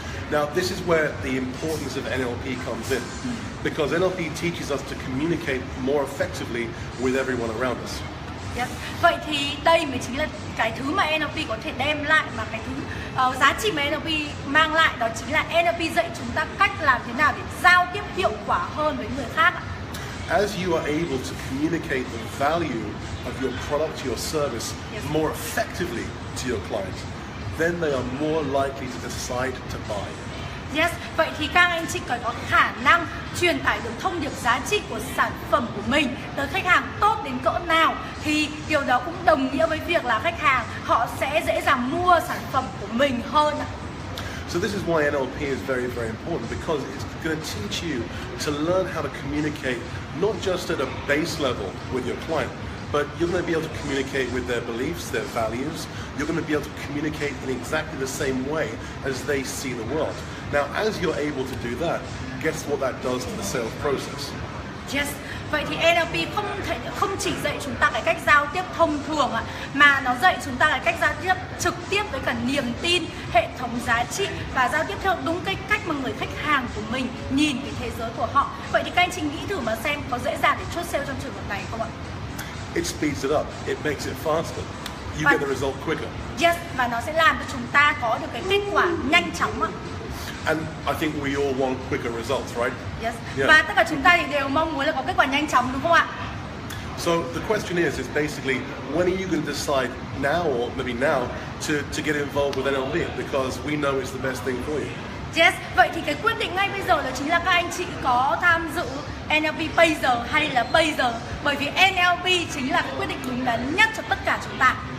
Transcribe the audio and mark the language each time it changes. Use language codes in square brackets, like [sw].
[en] Now, this is where the importance of NLP comes in, because NLP teaches us to communicate more effectively with everyone around us. Yes. [vi] Vậy thì đây mới chính là cái thứ mà NLP có thể đem lại, mà cái thứ giá trị mà NLP mang lại, đó chính là NLP dạy chúng ta cách làm thế nào để giao tiếp hiệu quả hơn với người khác. [en] As you are able to communicate the value of your product, your service more effectively to your clients, then they are more likely to decide to buy. [vi] Yes, vậy thì các anh chị cần có khả năng truyền tải được thông điệp giá trị của sản phẩm của mình tới khách hàng tốt đến cỡ nào, thì điều đó cũng đồng nghĩa với việc là khách hàng họ sẽ dễ dàng mua sản phẩm của mình hơn. [en] So this is why NLP is very, very important, because it's going to teach you to learn how to communicate not just at a base level with your client, but you're going to be able to communicate with their beliefs, their values. You're going to be able to communicate in exactly the same way as they see the world. Now, as you're able to do that, guess what that does to the sales process? Yes. [vi] Vậy thì NLP không chỉ dạy chúng ta cái cách giao tiếp thông thường mà nó dạy chúng ta cái cách giao tiếp trực tiếp với cả niềm tin, hệ thống giá trị, và giao tiếp theo đúng cái cách mà người khách hàng của mình nhìn cái thế giới của họ. Vậy thì các anh chị nghĩ thử mà xem có dễ dàng để chốt sale trong trường hợp này không ạ? [en] It speeds it up. It makes it faster. You get the result quicker. [vi] Yes, và nó sẽ làm cho chúng ta có được cái kết quả nhanh chóng ạ. [en] And I think we all want quicker results, right? Yes. Yeah. [vi] Và tất cả chúng ta thì đều mong muốn là có kết quả nhanh chóng, đúng không ạ? [en] So the question is basically, when are you going to decide now, or maybe now, to get involved with NLP? Because we know it's the best thing for you. [vi] Yes, vậy thì cái quyết định ngay bây giờ đó chính là các anh chị có tham dự NLP bây giờ hay là bây giờ, bởi vì NLP chính là cái quyết định đúng đắn nhất cho tất cả chúng ta.